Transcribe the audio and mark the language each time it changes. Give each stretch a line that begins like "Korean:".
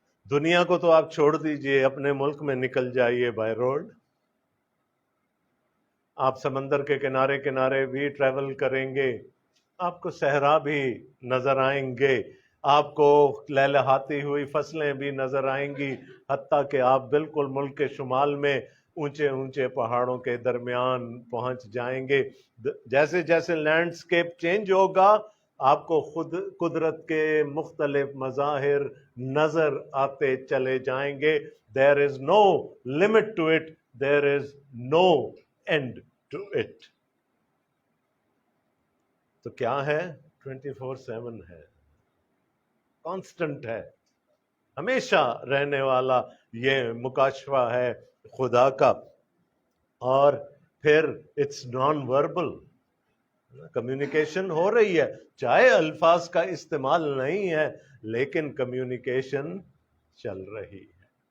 Urdu: دنیا کو تو آپ چھوڑ دیجئے، اپنے ملک میں نکل جائیے بائی روڈ، آپ سمندر کے کنارے کنارے بھی ٹریول کریں گے، آپ کو صحرا بھی نظر آئیں گے، آپ کو لہلہاتی ہوئی فصلیں بھی نظر آئیں گی، حتیٰ کہ آپ بالکل ملک کے شمال میں اونچے اونچے پہاڑوں کے درمیان پہنچ جائیں گے. جیسے جیسے لینڈسکیپ چینج ہوگا آپ کو خود قدرت کے مختلف مظاہر نظر آتے چلے جائیں گے.
English: There is no limit to it, there is no end to it.
Urdu: تو کیا ہے؟ 24/7 ہے، کانسٹنٹ ہے، ہمیشہ رہنے والا یہ مکاشفہ ہے خدا کا. اور پھر
English: it's non verbal,
Urdu: کمیونیکیشن ہو رہی ہے، چاہے الفاظ کا استعمال نہیں ہے لیکن کمیونیکیشن چل رہی ہے.